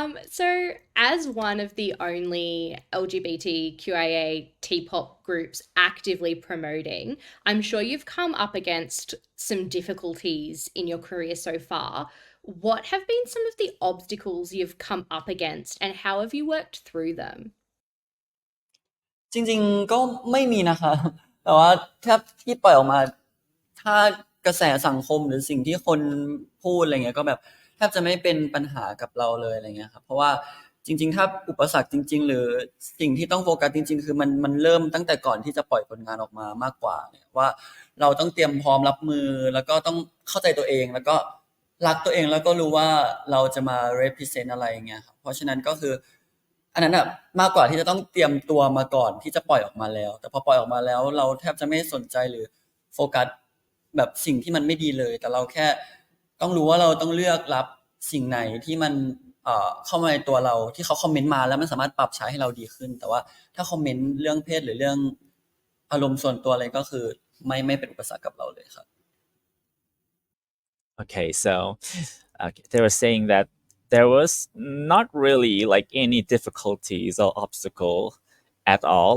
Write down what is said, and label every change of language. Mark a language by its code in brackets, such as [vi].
[en] So as one of the only LGBTQIA T-pop groups actively promoting, I'm sure you've come up against some difficulties in your career so far. What have been some of the obstacles you've come up against, and how have you worked through them? [th] จริงๆก็ไม่มีนะคะ แต่ว่าถ้าที่ปล่อยออกมาถ้ากระแสสังคมหรือสิ่งที่คนพูดอะไรเงี้ยก็แบบแทบจะไม่เป็นปัญหากับเราเลยอะไรเงี้ยครับเพราะว่าจริงๆถ้าอุปสรรคจริงๆหรือสิ่งที่ต้องโฟกัสจริงๆคือมันเริ่มตั้งแต่ก่อนที่จะปล่อยผลงานออกมามากกว่าเนี่ยว่าเราต้องเตรียมพร้อมรับมือแล้วก็ต้องเข้าใจตัวเองแล้วก็รักตัวเองแล้วก็รู้ว่าเราจะมา represent อะไรอย่างเงี้ยครับเพราะฉะนั้นก็คือ อันนั้นมากกว่าที่จะต้องเตรียมตัวมาก่อนที่จะปล่อยออกมาแล้วแต่พอปล่อยออกมาแล้วเราแทบจะไม่สนใจหรือโฟกัสแบบสิ่งที่มันไม่ดีเลยแต่เราแค่ต้องรู้ว่าเราต้องเลือกรับสิ่งไหนที่มันเข้ามาในตัวเราที่เขาคอมเมนต์มาแล้วมันสามารถปรับใช้ให้เราดีขึ้นแต่ว่าถ้าคอมเมนต์เรื่องเพศหรือเรื่องอารมณ์ส่วนตัวอะไรก็คือไม่เป็นอุปสรรคกับเราเลยครับ [en] Okay, so they were saying that there was not really like any difficulties or obstacle at all.